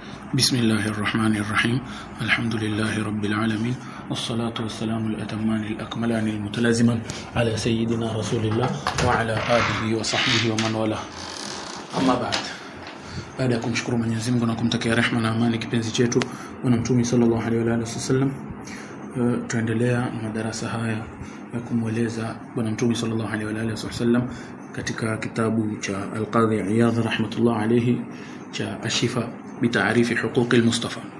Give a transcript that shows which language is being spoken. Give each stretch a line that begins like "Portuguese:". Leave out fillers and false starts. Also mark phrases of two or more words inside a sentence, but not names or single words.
Arabic: بسم الله الرحمن الرحيم. الحمد لله رب العالمين، والصلاة والسلام الأتمان الأكملان المتلازمان على سيدنا رسول الله وعلى آله وصحبه ومن والاه. أما بعد،
Swahili: baada ya kumshukuru Mwenyezi Mungu na kumtakia rehema na amani kipenzi chetu bwana Mtume
Arabic: صلى الله عليه وسلم,
Swahili: tuendelea na madarasa haya ya kumweleza bwana Mtume
Arabic: صلى الله عليه وسلم
Swahili: katika kitabu cha Al-Qadhi Iyadh
Arabic: رحمة الله عليه
Swahili: cha Ashifa bitarifi huquqi al-Mustafa.